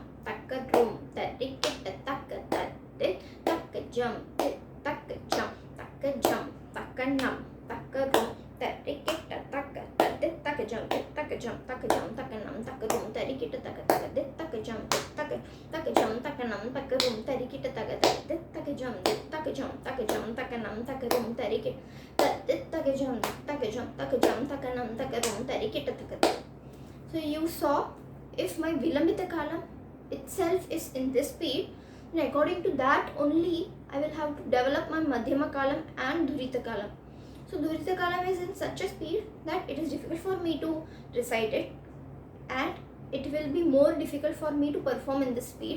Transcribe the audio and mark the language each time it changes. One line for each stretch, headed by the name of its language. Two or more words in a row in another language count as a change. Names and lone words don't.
English: ta, ka, rum, ta, ri, ti, ta, ta, ka, ta, de, ta, ka, jum, de, ta, ka, jum, ta, ka, jum, ta, ka, num, ta, ka, rum, ta, ri, ti, ta, ta, ka, ta, de, ta, ka, jum, de, ta, ka, jum, ta, ka, jum, ta, ka, num, ta, ka, rum, ta, ri, ti, ta, ka, ta, de, ta, ka, jum, de, ta, ka, jum, ta, ka, num, ta, ka, rum, ta, ri, ti, ta, ka, ta, de, ta, ka, jum, de, ta, ka, jum, ta, ka, jum, ta, ka, num, ta, ka, rum, ta, ri, ti, ta, de, ta, ka, jum, ta, ka, jum, ta, ka, jum, ta, ka, num, ta, ka, rum, ta, ri, ti, ta, ka, ta. So you saw, if my Vilambita Kalam itself is in this speed, then according to that only I will have to develop my Madhyama Kalam and Dhurita Kalam. So Dhurita Kalam is in such a speed that it is difficult for me to recite it and it will be more difficult for me to perform in this speed.